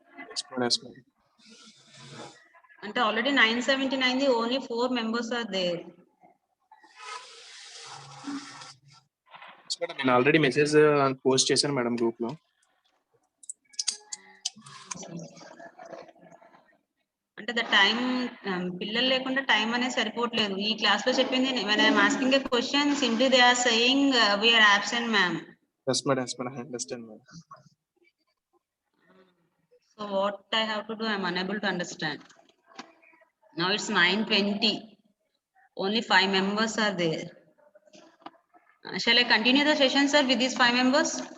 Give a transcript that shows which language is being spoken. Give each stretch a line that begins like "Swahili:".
English: Yes, madam. Yes, madam. And already 9:79, only 4 members are there. Yes, madam.
Telugu: నేను already message post చేశాను madam group లో. అంటే the time పిల్లలు లేకుండా time అనేది సరిపోవట్లేదు. ఈ క్లాస్ లో చెప్పింది
English: when I am asking a question, simply they are saying we are absent, ma'am. Yes, madam. Yes, madam. I understand, madam. So what I have to do, I am unable to understand. Now it's 9:20. Only 5 members are there. Shall I continue the session, sir, with these 5 members?